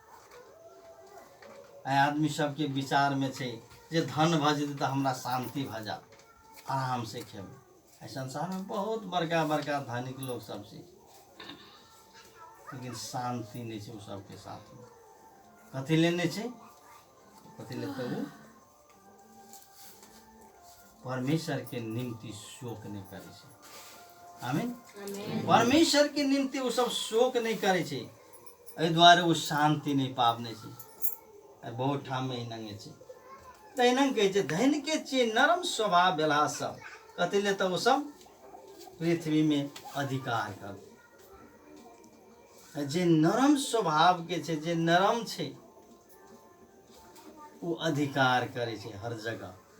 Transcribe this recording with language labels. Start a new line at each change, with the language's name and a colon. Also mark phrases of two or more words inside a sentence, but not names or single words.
Maithili: आदमी सब के विचार में छै जे धन भ जेतै तऽ हमरा शांति भ जात, आराम से खेबै। संसार में बहुत बड़का बड़का धनिक लोग सब छै, लेकिन शांति नहीं छै उ सब के साथ में। कथी लेने छै? कथी लेते वो परमेश्वर के निम्ति शोक नहीं करे छै। आमीन। परमेश्वर के निम्ति वो सब शोक नहीं करे छै, एहि द्वारे वो शांति नहीं पावने छै। बहुत ठाम में नंगे छै तहिना कहे छै धन के छिए नरम स्वभाव वाला सब, कथी लेता वो सब पृथ्वी में अधिकार कर। जे नरम स्वभाव के छै, जे नरम छै, वो अधिकार करे छै हर जगह।